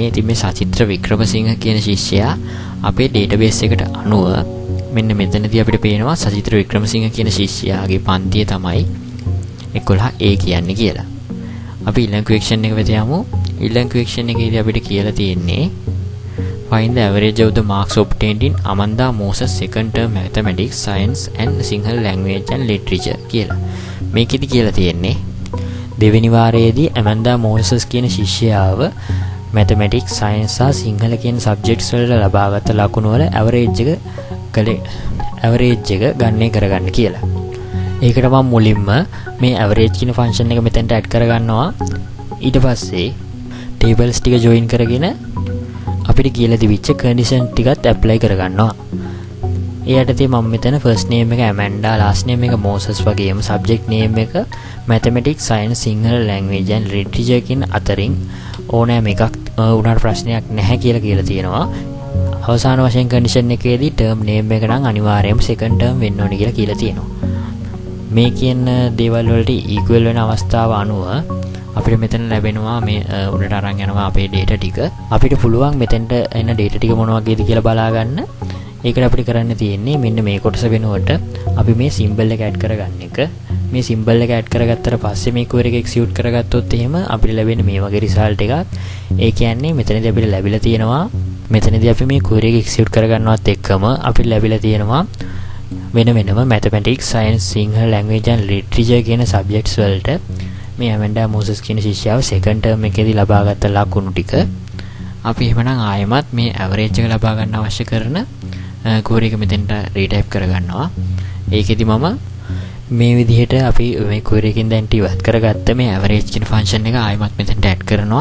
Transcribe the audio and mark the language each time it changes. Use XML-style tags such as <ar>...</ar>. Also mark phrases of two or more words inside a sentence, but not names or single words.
<si>ඉතින් මේ සචිත්‍ර වික්‍රමසිංහ කියන ශිෂ්‍යයා අපේ database එකට අනුව මෙන්න මෙතනදී අපිට පේනවා සචිත්‍ර වික්‍රමසිංහ කියන ශිෂ්‍යයාගේ පන්තිය තමයි 11A කියන්නේ කියලා. අපි ඊළඟ question එක වෙත යමු. ඊළඟ question එකේදී අපිට කියලා තියෙන්නේ</si> <en>find the average of the marks obtained in Amanda Moses second term mathematics, science and Sinhala language and literature කියලා.</en> <si>මේකෙදි කියලා තියෙන්නේ දෙවෙනි වාරයේදී Amanda Moses කියන ශිෂ්‍යයාව mathematics, science සහ සිංහල කියන subjects වල ලබාගත් ලකුණු වල average එක ගණනය කරගන්න කියලා. ඒකට මම මුලින්ම මේ average කියන function එක මෙතෙන්ට add කරගන්නවා. ඊට පස්සේ tables ටික join කරගෙන අපිට කියලා තිබිච්ච condition ටිකත් apply කරගන්නවා. එයාට මම මෙතන</si> <en>first name</en> <si>එක Amanda,</si> <en>last name</en> <si>එක Moses වගේම</si> <en>subject name</en> <si>එක</si> <en>mathematics, science, Sinhala language and literature</en> <si>කියන අතරින් ඕනෑම එකක් උනාට ප්‍රශ්නයක් නැහැ කියලා තියෙනවා. අවසාන වශයෙන් condition එකේදී</si> <en>term name</en> <si>එක නම් අනිවාර්යයෙන්ම</si> <en>second term</en> <si>වෙන්න ඕනේ කියලා තියෙනවා. මේ කියන දේවල් වලට equal වෙන අවස්ථාව අනුව අපිට මෙතන ලැබෙනවා මේ උඩට අරන් යනවා අපේ data ටික. අපිට පුළුවන් මෙතෙන්ට එන data ටික මොන වගේද කියලා බලා ගන්න. ඒකට අපිට කරන්න තියෙන්නේ මෙන්න මේ කොටස වෙනුවට අපි මේ symbol එක add කරගන්න එක. මේ symbol එක add කරගත්තට පස්සේ මේ query එක execute කරගත්තොත් එහෙම අපිට ලැබෙන්නේ මේ වගේ result එකක්. ඒ කියන්නේ මෙතනදී අපිට ලැබිලා තියෙනවා මෙතනදී අපි මේ query එක execute කරගන්නවත් එක්කම අපිට ලැබිලා තියෙනවා වෙන වෙනම</si> <en>mathematics, science, Sinhala language and literature</en> <si>කියන subjects වලට මේ Amanda Moses කියන ශිෂ්‍යාව</si> <en>second term</en> <si>එකේදී ලබාගත් ලකුණු ටික අපි එහෙමනම් ආයෙමත් මේ average එක ලබා ගන්න අවශ්‍ය කරන query එක මෙතෙන්ට retype කරගන්නවා. ඒකෙදි මම මේ විදිහට අපි මේ query එකෙන් දැන් ඉවත් කරගත්ත මේ average කියන function එක ආයෙමත් මෙතෙන්ට add කරනවා.</si>